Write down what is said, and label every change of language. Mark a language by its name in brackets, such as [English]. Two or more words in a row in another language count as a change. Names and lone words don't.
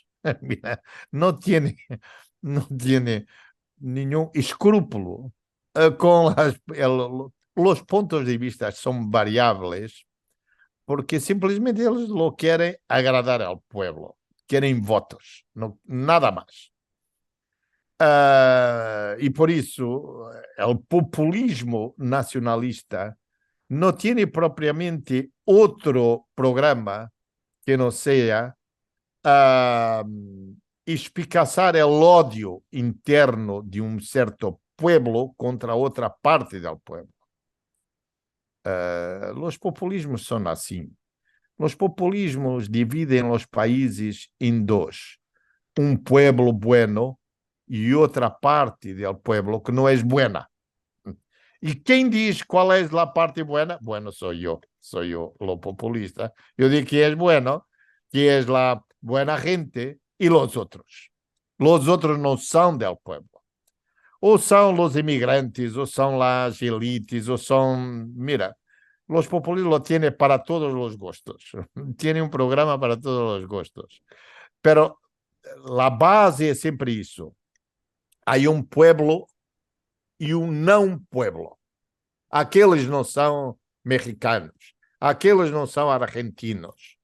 [Spanish] Mira, no tiene ningún escrúpulo con los puntos de vista son variables, porque simplemente ellos lo quieren agradar al pueblo, quieren votos, no, nada más. Y por eso el populismo nacionalista no tiene propiamente [Portuguese] outro programa que não seja espicaçar o ódio interno de um certo pueblo contra outra parte do pueblo. Os populismos são assim. Os populismos dividem os países em dois. Um [Spanish] pueblo bueno [Portuguese] e outra parte do pueblo que não é buena. E quem diz qual é a parte buena? Bueno, sou eu, o populista. Eu digo que é bueno, que é a buena gente e os outros. Os outros não são [Spanish] del pueblo. [Portuguese] Ou são os imigrantes, ou são as elites, ou são... Mira, os populistas [Spanish] lo tienen para [Portuguese] todos os gostos. Tiene um programa para todos os gostos. Pero a base é sempre isso. Há um pueblo e um não pueblo. Aqueles não são mexicanos, aqueles não são argentinos.